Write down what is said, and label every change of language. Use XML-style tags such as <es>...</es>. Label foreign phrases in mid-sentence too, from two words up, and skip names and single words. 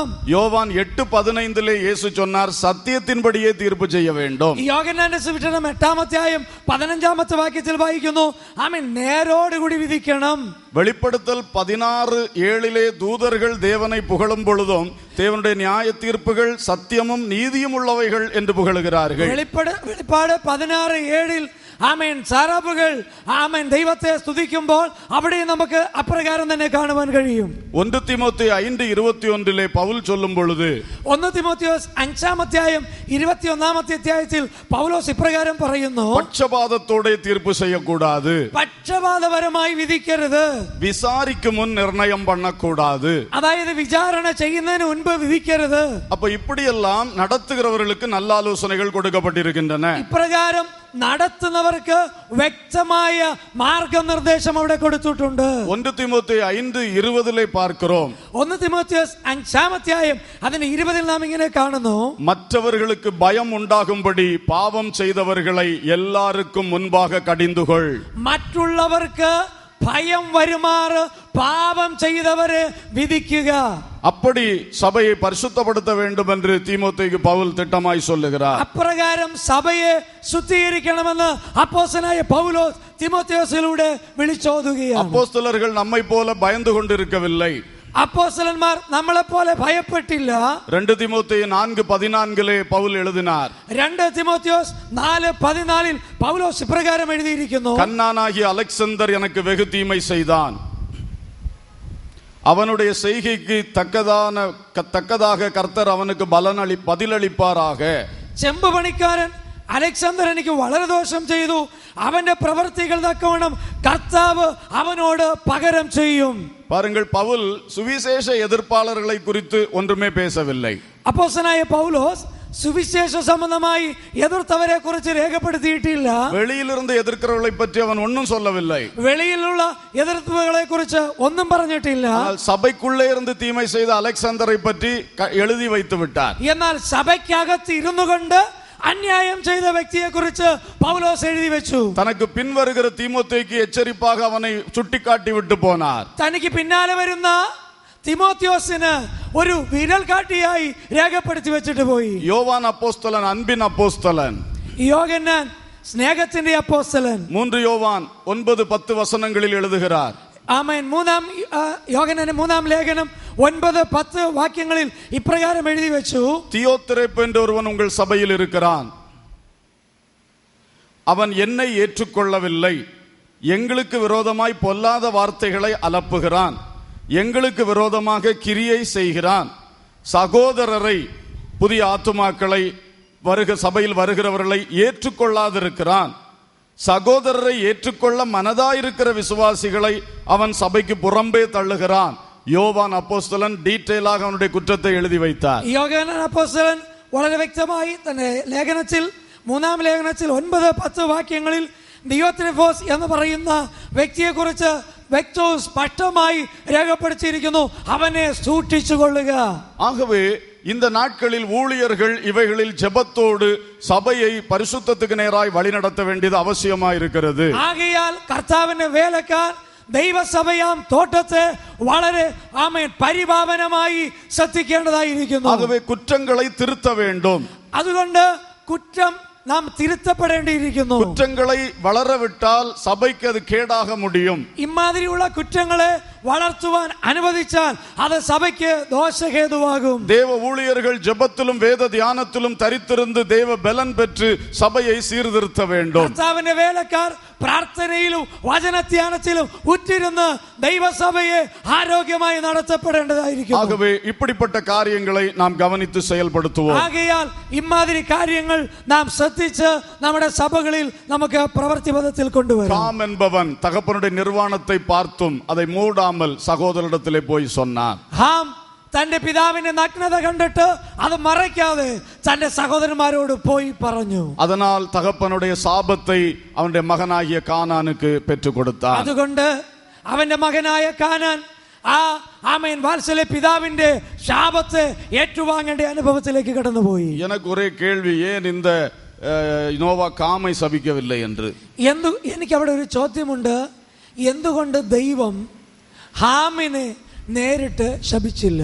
<ta>யோவான் 8:15 இயேசு சொன்னார், சத்தியத்தின்படியே தீர்ப்பு செய்ய வேண்டும்.</ta> <ml>ഈ യോഹന്നാന്റെ സുവിശേഷം 8-ാം അധ്യായം 15-ാമത്തെ വാക്യത്തിൽ വായിക്കുന്നു, ആമേൻ, നേരോടുകൂടി വിധിക്കണം.</ml> <ta>வெளிப்படுத்தல் 16:7 தூதர்கள் தேவனை புகழும் பொழுதும் தேவனுடைய நியாய தீர்ப்புகள் சத்தியமும் நீதியும் உள்ளவைகள் என்று புகழுகிறார்கள்.</ta> <ml>വെളിപ്പാട് 16:7 ആമേൻ, സാറാപ്പുകൾ ആമേൻ ദൈവത്തെ സ്തുതിക്കുമ്പോൾ അവിടെ നമുക്ക് അപ്രകാരം തന്നെ കാണുവാൻ കഴിയും.</ml> <ta>1 தீமோத்தேயு 5:21 பவுல் சொல்லும் பொழுது,</ta> <ml>1 തിമോത്തിയോസ് 5-ാം അധ്യായം 21-ാമത്തെ അധ്യായത്തിൽ പൗലോസ് ഇപ്രകാരം പറയുന്നു,</ml> <ta>பட்சபாதத்தோടെ தீர்ப்பு செய்யக்கூடாது,</ta> <ml>പക്ഷപാതപരമായി വിധിക്കരുത്,</ml> <ta>விசாரிக்கு முன் நிர்ணயம் பண்ணக்கூடாது.</ta> <ml>അതായത് വിചാരണ ചെയ്യുന്നതിന് മുൻപ് വിധിക്കരുത്.</ml> <ta>அப்ப இப்படியெல்லாம் நடத்துகிறவர்களுக்கு நல்ல ஆலோசனைகள் கொடுக்கப்பட்டிருக்கின்றன.</ta> <ml>ഇപ്രകാരം നടത്തുന്നവർക്ക് വ്യക്തമായ മാർഗനിർദ്ദേശം അവിടെ കൊടുത്തിട്ടുണ്ട്.</ml> <ta>1 தீமோத்தேயு 5:20 பார்க்கிறோம்.</ta> <ml>1 തിമോത്തിയോസ് 5-ാം അധ്യായം അതിന്റെ 20 നാം ഇങ്ങനെ കാണുന്നു,</ml> <ta>மற்றவர்களுக்கு பயம் உண்டாகும்படி பாவம் செய்தவர்களை எல்லாருக்கும் முன்பாக கடிந்துகொள்.</ta> <ml>മറ്റുള്ളവർക്ക് ഭയം വരുമാറ് പാപം ചെയ്തവരെ വിധിക്കുക.</ml> <ta>அப்படி சபையை பரிசுத்தப்படுத்த வேண்டும் என்று தீமோத்தேயுக்கு பவுல் திட்டமாய் சொல்லுகிறார்.</ta> <ml>അപ്രകാരം സഭയെ ശുദ്ധീകരിക്കണമെന്ന് അപ്പോസ്തലനായ പൗലോസ് തിമോത്തിയോസിലൂടെ വിളിച്ചോതുകയാണ്.</ml> <ta>அப்போஸ்தலர்கள் நம்மை போல பயந்து கொண்டிருக்கவில்லை.</ta> <ml>അപ്പോസ്തലന്മാർ നമ്മളെ പോലെ ഭയപ്പെട്ടില്ല.</ml> <ta>2 தீமோத்தேயு 4:14 பவுல் எழுதினார்,</ta> <ml>2 തിമോത്തിയോസ് 4:14 പൗലോസ് ഇപ്രകാരം എഴുതിയിരിക്കുന്നു,</ml> <ta>கன்னானாகிய அலெக்சந்தர் எனக்கு வெகு தீமை செய்தான், அவனுடைய செய்கைக்கு தக்கதாக கர்த்தர் அவனுக்கு பதிலளிப்பாராக.</ta> <ml>ചെമ്പ് പണിക്കാരൻ അലക്സാണ്ടർ എനിക്ക് വളരെ ദോഷം ചെയ്തു, അവന്റെ പ്രവർത്തികൾ തക്കവണ്ണം കർത്താവ് അവനോട് പകരം ചെയ്യും.</ml> <ta>பாருங்கள், பவுல் சுவிசேஷ எதிர்ப்பாளர்களை குறித்து ஒன்றுமே பேசவில்லை.</ta> <ml>അപ്പോസ്തലനായ പൗലോസ് സുവിശേഷ സംബന്ധമായി എതിർത്തവരെ കുറിച്ച് രേഖപ്പെടുത്തിയിട്ടില്ല.</ml> <ta>வெளியிலிருந்து எதிர்க்கிறவர்களை பற்றி அவன் ஒன்றும் சொல்லவில்லை.</ta> <ml>വെളിയിലുള്ള എതിർപ്പുകളെ കുറിച്ച് ഒന്നും പറഞ്ഞിട്ടില്ല.</ml> <ta>சபைக்குள்ளே இருந்து தீமை செய்த அலெக்சாந்தரை பற்றி எழுதி வைத்து விட்டார்.</ta> <ml>എന്നാൽ സഭയ്ക്കകത്ത് ഇരുന്നു കൊണ്ട് അന്യായം ചെയ്ത വ്യക്തിയെ കുറിച്ച് പൗലോസ് എഴുതി വെച്ചു.</ml> <ta>தனக்கு பின் வருகிற தீமோத்தேயுக்கு எச்சரிப்பாக அவனை சுட்டிக்காட்டி விட்டு போனார்.</ta> <ml>തനിക്ക് പിന്നാലെ വരുന്ന തിമോത്തിയോസിന് ഒരു വിരൽ കാട്ടിയായി രേഖപ്പെടുത്തി വെച്ചിട്ട് പോയി.</ml> <ta>யோவான் அப்போஸ்தலன் அன்பின் அப்போஸ்தலன்,</ta> <ml>യോഹന്നാൻ സ്നേഹത്തിന്റെ അപ്പോസ്തലൻ.</ml> <ta>3 யோவான் 9-10 வசனங்களில் எழுதுகிறார்.</ta> <ml>ആമേൻ. യോഹന്നാന്റെ 3-ാം ലേഖനം 9-10 വാക്യങ്ങളിൽ ഇപ്രകാരം എഴുതി വെച്ചു,</ml> <ta>தியோத்திரேப்பு என்ற ஒருவன் உங்கள் சபையில் இருக்கிறான், அவன் என்னை ஏற்றுக்கொள்ளவில்லை, எங்களுக்கு விரோதமாய் பொல்லாத வார்த்தைகளை அலப்புகிறான், எங்களுக்கு விரோதமாக கிரியை செய்கிறான், சகோதரரை புதிய ஆத்துமாக்களை சபையில் வருகிறவர்களை ஏற்றுக்கொள்ளாதிருக்கிறான், சகோதரரை ஏற்றுக்கொள்ள மனதாயிருக்கிற விசுவாசிகளை அவன் சபைக்கு புறம்பே தள்ளுகிறான். யோவான் அப்போஸ்தலன் டீറ്റെയിലാக அவனுடைய குற்றத்தை எழுதி வைத்தார்.</ta> <ml>യോഹന്നാൻ അപ്പോസ്തലൻ വളരെ വ്യക്തമായി തന്റെ ലേഖനത്തിൽ 3-ാം ലേഖനത്തിൽ 9-10 വാക്യങ്ങളിൽ ദിയോത്രെഫോസ് എന്ന് പറയുന്ന വ്യക്തിയെ കുറിച്ച് വ്യക്തവും സ്പഷ്ടമായി രേഖപ്പെടുത്തിയിരിക്കുന്നു, അവനെ സൂക്ഷിച്ചുകൊള്ളുക.</ml> <ta>ஆகவே இந்த நாட்களில் ஊழியர்கள் இவைகளில் ஜெபத்தோடு சபையை பரிசுத்தத்துக்கு நேராய் வழிநடத்த வேண்டியது அவசியமாயிருக்கிறது.</ta> <ml>ആകയാൽ കർത്താവിന്റെ വേലക്കാർ ദൈവസഭയാം തോട്ടത്തെ വളരെ ആമേൻ പരിപാവനമായി ശ്രദ്ധിക്കേണ്ടതായിരിക്കുന്നു.</ml> <ta>ஆகவே குற்றங்களை திருத்த வேண்டும்.</ta> <ml>അതുകൊണ്ട് കുറ്റം നാം തിരുത്തപ്പെടേണ്ടിയിരിക്കുന്നു.</ml> <ta>குற்றங்களை வளரவிட்டால் சபைக்கு அது கேடாக முடியும்.</ta> <ml>ഇമാതിരിയുള്ള കുറ്റങ്ങളെ വളർത്തുവാൻ അനുവദിച്ചാൽ അത് സഭയ്ക്ക് ദോഷഹേതുവാകും.</ml> <ta>தேவ ஊழியர்கள் ஜெபத்திலும் வேத தியானத்திலும் தரித்திருந்து தேவ பலன் பெற்று சபையை சீர்திருத்த வேண்டும்.</ta> <ml>കർത്താവിന്റെ വേലക്കാർ പ്രാർത്ഥനയിലും വചനധ്യാനത്തിലും ഉറ്റിരുന്ന് ദൈവസഭയെ ആരോഗ്യമായി നടത്തപ്പെടേണ്ടതായിരിക്കും.</ml> <ta>ஆகவே இப்படிப்பட்ட காரியங்களை நாம் கவனித்து செயல்படுத்துவோம்.</ta> <ml>ആകയാൽ ഇമാതിരി കാര്യങ്ങൾ നാം ശ്രദ്ധിച്ച് നമ്മുടെ സഭകളിൽ നമുക്ക് പ്രവൃത്തിപഥത്തിൽ കൊണ്ടുവരാം.</ml> <ta>காம் என்பவன் தகப்பனுடைய நிர்வாணத்தை பார்த்தும் அதை மூடாமல் சகோதரனிடத்திலே போய் சொன்னான்.</ta> <ml>ഹാം തന്റെ പിതാവിന്റെ നഗ്നത കണ്ടിട്ട് അത് മറയ്ക്കാതെ തന്റെ സഹോദരന്മാരോട് പോയി പറഞ്ഞു.</ml> <ta>அதனால் தகப்பனுடைய சாபத்தை அவனுடைய மகனாகிய கானானுக்கு பெற்றுக் கொடுத்தார்.</ta> <ml>അതുകൊണ്ട് അവന്റെ മകനായ കാനാൻ ആമേൻ വാത്സല്യ പിതാവിന്റെ ശാപത്തെ ഏറ്റുവാങ്ങേണ്ട അനുഭവത്തിലേക്ക് കടന്നുപോയി.</ml> <ta>எனக்கு ஒரே கேள்வி, ஏன் இந்த நோவ காமை சபிக்கவில்லையே என்று.</ta> <ml>എനിക്ക് അവിടെ ഒരു ചോദ്യമുണ്ട്. എന്തുകൊണ്ട് ദൈവം ഹാമിനെ നേരിട്ട് ശപിച്ചില്ല?</ml>